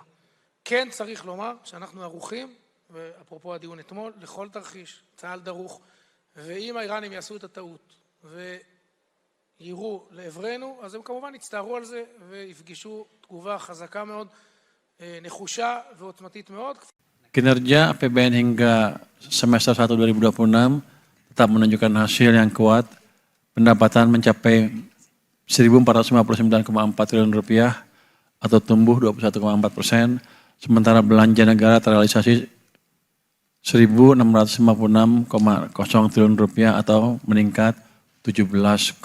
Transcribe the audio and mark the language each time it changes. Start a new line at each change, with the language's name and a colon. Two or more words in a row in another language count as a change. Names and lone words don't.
Hebrew: כן צריך לומר שאנחנו ערוכים, ואפרופו הדיון אתמול, לכל תרחיש, צה"ל דרוך, ואם האיראנים יעשו את הטעות ויראו לעברנו, אז הם כמובן יצטערו על זה ויפגשו תגובה חזקה מאוד, נחושה ועוצמתית מאוד.
Indonesian: Kinerja APBN hingga semester 1 2026 tetap menunjukkan hasil yang kuat. Pendapatan mencapai 1.459,4 triliun rupiah atau tumbuh 21,4%. Sementara belanja negara terrealisasi 1.656,0 triliun rupiah atau meningkat 17,8%.